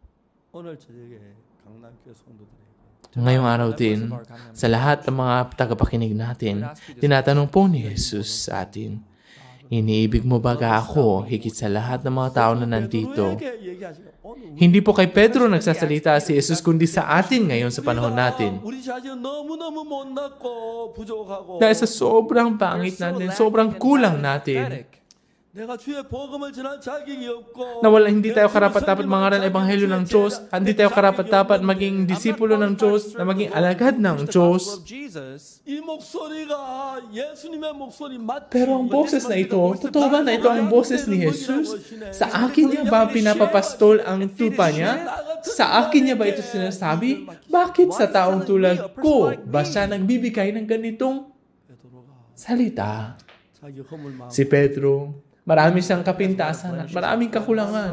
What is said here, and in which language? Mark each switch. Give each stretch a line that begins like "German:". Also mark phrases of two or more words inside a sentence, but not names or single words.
Filipino: Ngayong araw din, sa lahat ng mga tagapakinig natin, tinatanong po ni Jesus sa atin, iniibig mo ba ako higit sa lahat ng mga tao na nandito? Hindi po kay Pedro nagsasalita si Jesus, kundi sa atin ngayon sa panahon natin. Dahil sa sobrang pangit natin, sobrang kulang natin,
Korean: 내가 주의 복음을 전할 자격이 없고
Filipino: na hindi tayo karapat-dapat mangaral ng ebanghelyo ng Diyos, hindi tayo karapat-dapat maging disipulo ng Diyos, na maging alagad ng Diyos.
Korean: 이 목소리가 예수님의 목소리 맞지?
Filipino: Pero ang boses na ito, totoo ba na ito ang boses ni Jesus? Sa akin niya ba pinapapastol ang tupa niya? Sa akin niya ba ito sinasabi? Bakit sa taong tulad ko ba siya nagbibigay ng ganitong salita? Si Pedro, marami siyang kapintasan at maraming kakulangan.